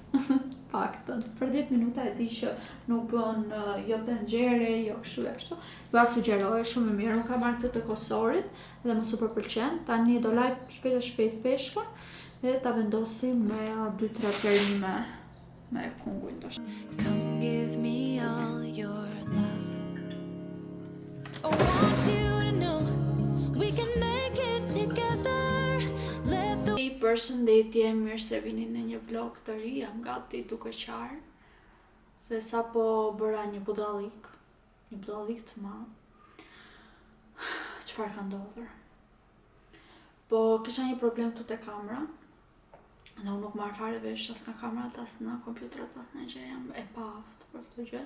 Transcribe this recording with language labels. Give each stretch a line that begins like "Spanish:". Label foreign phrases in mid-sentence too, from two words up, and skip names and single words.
Albanian: Paktën, për 10 minuta e di që nuk bën jo të nxehre, jo kështu e kështu. Dua sugjeroj shumë mirë, nuk kam marrë këtë të Kosorit dhe më super pëlqen. Tani do laj shpejt peshkun dhe ta vendosim me 2-3 perime me kunguj ndoshta.
English: Come give me all your love. I want you to know we can make it together.
Albanian: Përshëndetje, mirë se vini në një vlog të ri, jam gati duke qarë, se sa po bëra një budallik të madh. Çfarë ka ndodhur? Po kisha një problem këtu te kamera, dhe unë nuk marr fare vesh as në kamerat, as në kompjuterat, as në gjë, jam e paaftë për këtë gjë.